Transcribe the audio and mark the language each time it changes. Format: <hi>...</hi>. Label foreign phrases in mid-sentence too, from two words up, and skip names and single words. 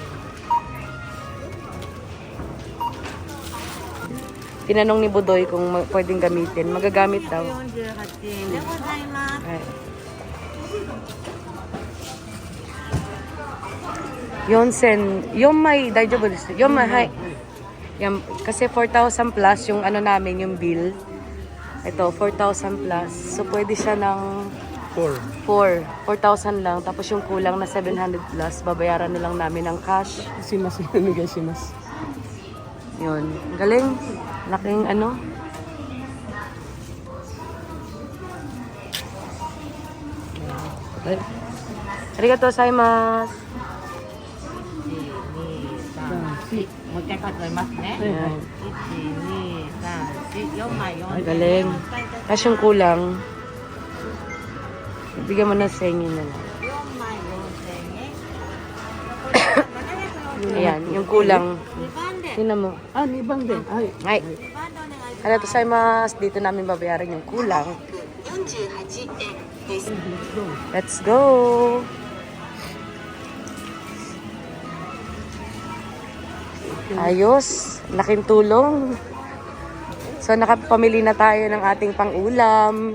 <tl>Tinanong ni Budoy kung pwedeng gamitin. Magagamit daw. Right.</tl> <ja>四千、四枚, 大丈夫です. 四枚、はい.</ja> <tl>Yan, kasi 4,000 plus yung ano namin, yung bill. Ito, 4,000 plus. So, pwede siya ng 4,000 lang. Tapos yung kulang na 700 plus, babayaran na lang namin ng cash. Shimasu ano guys, shimasu. Yun. Galing. Laking ano.</tl> <ja>ありがとうございます. もう一回数えますね。</ja> <tl>Ayan.</tl> <ja>1、2、3、4、4枚4</ja> <tl>Ay, galing. Tapos yung kulang, bigyan mo na sa inyo na lang.</tl> <ja>4 枚4000円。</ja> <tl>Ayan, yung kulang.</tl> <ja>2 番で。</ja> <tl>Tingnan mo. Ah, nibang din. Ay. Ay,</tl> <ja>2 番でお願いします。ありがとうございます.</ja> <tl>Dito namin babayaran yung kulang.</tl> <ja>48 円です。</ja> <en>Let's go!</en> <tl>Ayos. Laking tulong. So, nakapamili na tayo ng ating pang-ulam.</tl>